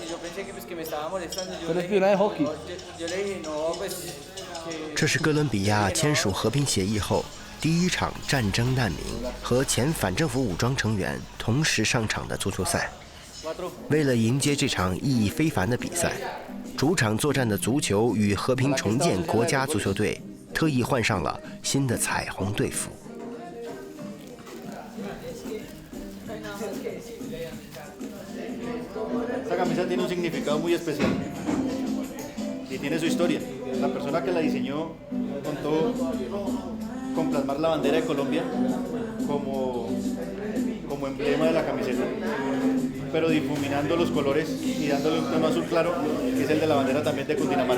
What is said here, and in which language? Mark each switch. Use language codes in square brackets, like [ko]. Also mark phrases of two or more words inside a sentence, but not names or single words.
[es] Y yo pensé que me estaba molestando. Yo le dije, no, pues... [zh] 这是哥伦比亚签署和平协议后第一场战争难民和前反政府武装成员同时上场的足球赛。为了迎接这场意义非凡的比赛，主场作战的足球与和平重建国家足球队特意换上了新的彩虹队服。 [es] Esta camisa tiene un significado muy especial y tiene su historia. La persona que la diseñó contó con plasmar la bandera de Colombia como emblema de la camiseta, pero difuminando los colores y dándole un tono azul claro, que es el de la bandera también de Cundinamarca.